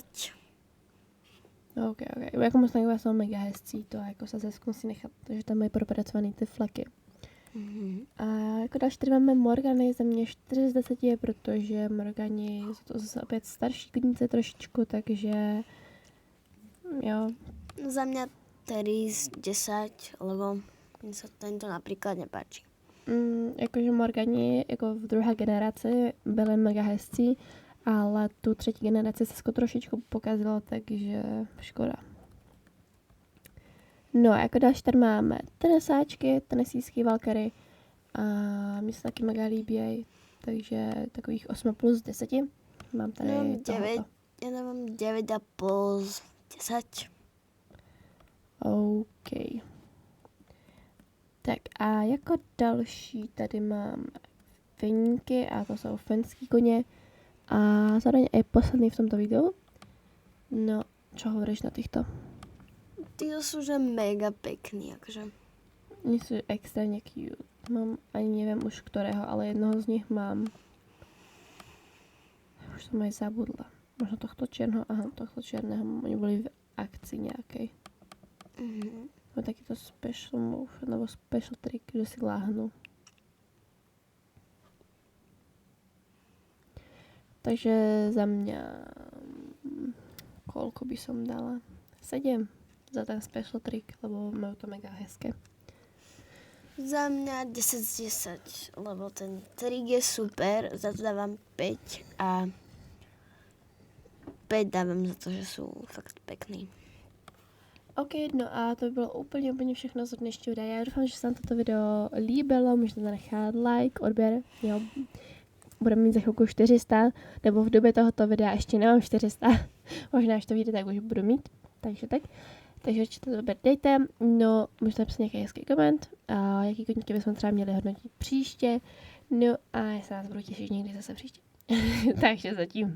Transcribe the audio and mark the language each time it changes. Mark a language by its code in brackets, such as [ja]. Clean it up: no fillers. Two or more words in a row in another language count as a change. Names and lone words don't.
[cs] OK. Jako muslingová jsou mega hezcí, to jako se zkusí nechat, protože tam mají propracovaný ty fleky. A jako další tady máme Morgany, za mě 4 z 10, protože Morgani jsou to zase opět starší koníce trošičku, takže jo. [sk] Za mňa 3 z 10, lebo mi sa tento napríklad nepáči. [cs] Jakože Morgani jako v druhé generaci byly mega hezcí, ale tu třetí generaci se trošičku pokazilo, takže škoda. No a jako další tady máme tenesáčky, tenisíský valkery a mi se taky mega líbí, takže takových 8 plus z 10. Mám tady tohoto. [sk] Ja dávam 9,5 z 10. [cs] OK. Tak a jako další tady mám feníky a to jsou finský koně a zároveň i posledný v tomto videu. [sk] No, čo hovoríš na týchto? Títo sú že mega pekný, akože. Oni sú extrémne cute. Mám, ani neviem už ktorého, ale jednoho z nich mám. Už som aj zabudla. Možno tohto čierneho, tohto čierneho. Oni boli v akcii nejakej. Mám takýto [en] special move, [sk] nebo [en] special trick, [sk] že si láhnu. Takže za mňa koľko by som dala? 7 za ten [en] special trick, [sk] lebo majú to mega hezké. Za mňa 10 z 10, lebo ten trik je super, za to dávam 5 a 5 dávam za to, že sú fakt pekný. [cs] OK, no a to by bylo úplně všechno z dnešního videa. Já doufám, že se vám toto video líbilo, můžete zanechat like, odběr, jo. Budeme mít za chvilku 400, nebo v době tohoto videa ještě nemám 400, možná až to vyjde, tak už budu mít, takže tak. Takže určitě to dejte, no můžete napsat nějaký hezký koment, a jaký koníky bychom třeba měli hodnotit příště, no a já se nás budu těšit někdy zase příště.